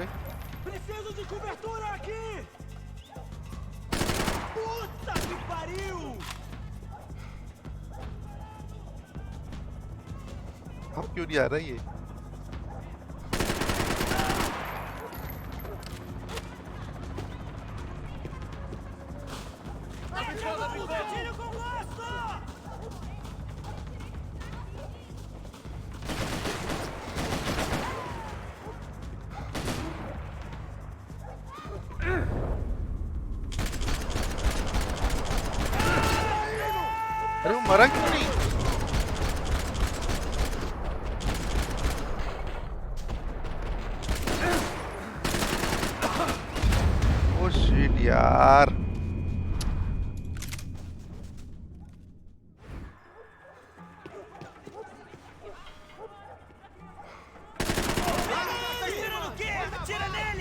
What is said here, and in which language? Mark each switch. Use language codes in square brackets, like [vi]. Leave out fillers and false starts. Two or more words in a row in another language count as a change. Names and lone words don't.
[pt] Preciso de cobertura aqui! Puta que pariu! [hi] अब क्यों नहीं आ रहा ये? [pt] Tiro com laço! [hi] अरे वो मरा क्यों नहीं? ओ शिट यार। [pt] Atira nele!